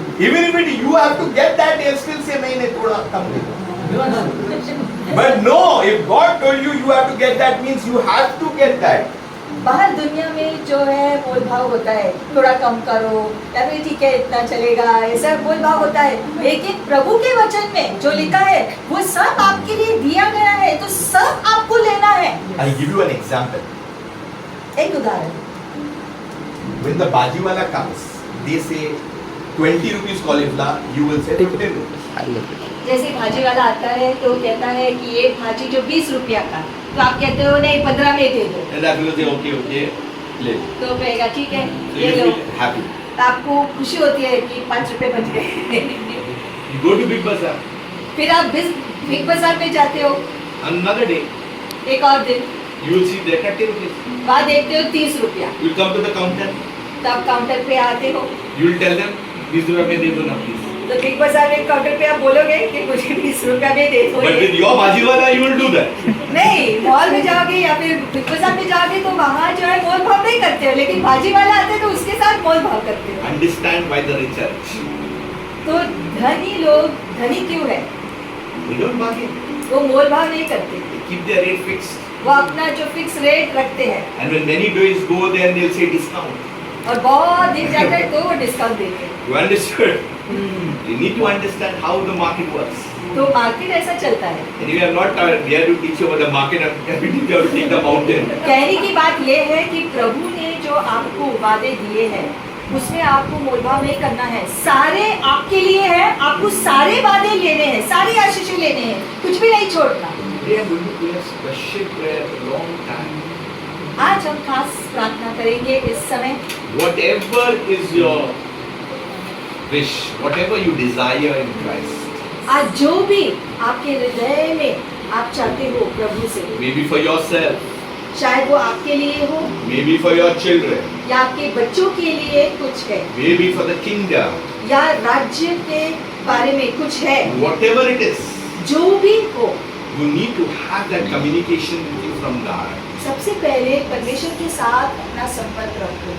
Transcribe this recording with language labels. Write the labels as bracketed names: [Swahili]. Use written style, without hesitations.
[English] Even if you have to get that, they'll still say, [Hindi] "नहीं थोड़ा कम दे दो." [English] But no, if God told you you have to get that, means you have to get that. [Hindi] बाहर दुनिया में जो है मोल भाव होता है, थोड़ा कम करो या फिर ठीक है इतना चलेगा, ऐसा मोल भाव होता है। लेकिन प्रभु के वचन में जो लिखा है वो सब आपके लिए दिया गया है, तो सब आपको लेना है। [English] I'll give you an example. [Hindi] एक उदाहरण, [English] When the bajiwala comes, they say 20 rupees cauliflower, you will say 15 rupees. [Hindi] जैसे भाजी वाला आता है तो कहता है कि ये भाजी जो 20 रुपया का, तो आप कहते हो नहीं 15 में दे दो, [English] And I will say, okay, [Hindi] ले लो. तो कहेगा ठीक है [English] So [Hindi] ले [English] you [Hindi] लो। [English] feel happy. [Hindi] तो आपको खुशी होती है कि 5 रुपए बच गए। [English] You go to Big Bazaar. [Hindi] फिर आप बिग बाजार में जाते हो, [English] Another day, [Hindi] एक और दिन [English] you will see there 30 rupees. [Hindi] वहाँ देखते हो 30 रुपया, [English] You will come to the counter. [Hindi] तब काउंटर पे आते हो, [English] You will tell them, [Hindi] 20 रुपए में दे दो ना please. तो बिग बाजार में काउंटर पे आप बोलोगे कि मुझे 20 रुपया में दे दो। [English] But with your bajiwala, you will do that. [Hindi] नहीं, मॉल में जाओगे या फिर बिग बाजार में जाओगे तो वहाँ जो है मोल भाव नहीं करते हो, लेकिन भाजी वाला आते हैं तो उसके साथ मोल भाव करते हो। [English] Understand why the rich are rich. [Hindi] तो धनी लोग धनी क्यों है? [English] They don't bargain. [Hindi] वो मोल भाव नहीं करते, [English] They keep their rate fixed. [Hindi] वो अपना जो फिक्स रेट रखते हैं [English] And when many days go, then they'll say discount. [Hindi] और बहुत दिन जाता है तो वो डिस्काउंट देते हैं। [English] You understood? You need to understand how the market works. [Hindi] तो मार्केट ऐसा चलता है। [English] And we are not here to teach you about the market. We are teaching you how to take the mountain. [Hindi] कहने की बात ये है कि प्रभु ने जो आपको वादे दिए हैं उसमें आपको मोलभाव नहीं करना है, सारे आपके लिए है, आपको सारे वादे लेने हैं, सारी आशीषें लेने हैं, कुछ भी नहीं छोड़ना। [English] Today I am going to pray a special prayer for a long time. [Hindi] आज हम खास प्रार्थना करेंगे इस समय। [English] Whatever is your wish, whatever you desire in Christ, [Hindi] आज जो भी आपके हृदय में आप चाहते हो प्रभु से, [English] maybe for yourself, [Hindi] शायद वो आपके लिए हो [English] maybe for your children, [Hindi] या आपके बच्चों के लिए कुछ है, [English] maybe for the kingdom, [Hindi] या राज्य के बारे में कुछ है, [English] whatever it is, [Hindi] जो भी हो, [English] you need to have that communication with you from God. [Hindi] सबसे पहले परमेश्वर के साथ अपना संपर्क रखो।